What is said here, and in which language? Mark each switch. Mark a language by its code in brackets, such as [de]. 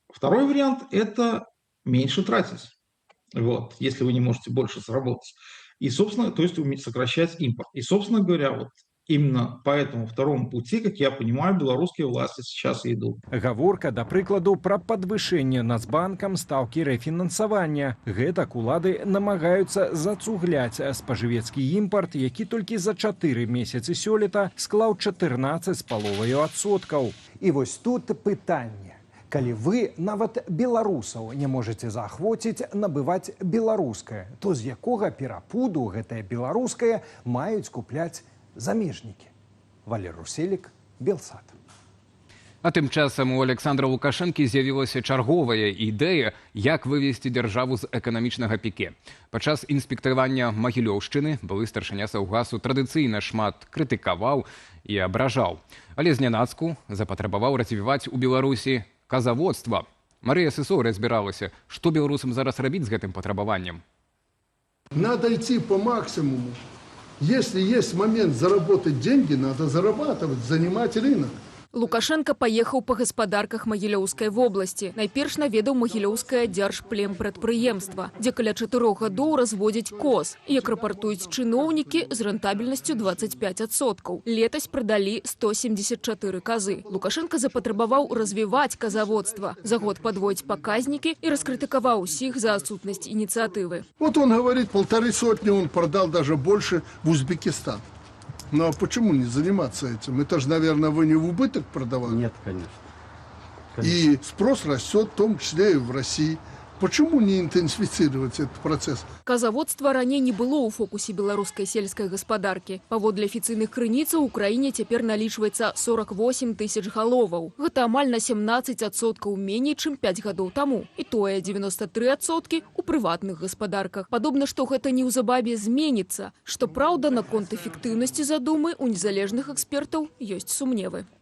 [ru] Второй вариант – это меньше тратить, вот, если вы не можете больше заработать. И, собственно, то есть сокращать импорт. И, собственно говоря, вот именно по этому второму пути, как я понимаю, белорусские власти сейчас и идут. [be] Гаворка, да прыкладу, пра падвышэнне Нацбанкам стаўкі рэфінансавання. Гэтак улады намагаюцца зацугляць спажывецкі імпарт, які толькі за 4 месяцы сёлета склаў 14,5%. І вось тут пытанне. Калі вы нават беларусаў не можете заахвоціць набываць беларускае, то з якога перапуду гэтае беларускае маюць купляць замежнікі? Валер Руселік, Белсат. А тым часам у Александра Лукашэнкі з'явілася чарговая ідэя, як вывесці дзяржаву з эканамічнага піке. Падчас інспектавання Магілёўшчыны былы старшыня Саўгасу традыцыйна шмат крытыкаваў і абражаў. Але знянацку запатрабаваў развіваць у Беларусі казаводства. Марыя Сысоў разбіралася, што беларусам зараз рабіць з гэтым патрабаваннем. [ru] Надо идти по максимуму. Если есть момент заработать деньги, надо зарабатывать, занимать рынок. [be] Лукашенко паехаў па гаспадарках Магілёўскай вобласці. Найперш наведаў Магілёўскае дзяржплемпрадпрыемства, дзе каля 4 гадоў разводзяць коз. Як рапартуюць чыноўнікі, з рэнтабельнасцю 25%. Летась прадалі 174 казы. Лукашенко запатрабаваў развіваць казаводства, за год падвоіць паказнікі і раскрытыкаваў усіх за адсутнасць ініцыятывы. [ru] Вот он говорит, 1,5 он продал даже больше в Узбекистан. Ну а почему не заниматься этим? Это же, наверное, вы не в убыток продавали? Нет, конечно. И спрос растет, в том числе и в России. Почему не интенсифицировать этот процесс? [be] Казаводства раней не было ў фокусе беларускай сельскай гаспадаркі. Паводле афіцыйных крыніцаў у краіне цяпер налічваецца 48 тысяч галоваў. Гэта амаль на 17% меней, чым 5 гадоў таму. І тое 93% у прыватных гаспадарках. Падобна, што гэта неўзабаве зменіцца. Што праўда, наконт эфектыўнасці задумы у незалежных экспертаў ёсць сумневы.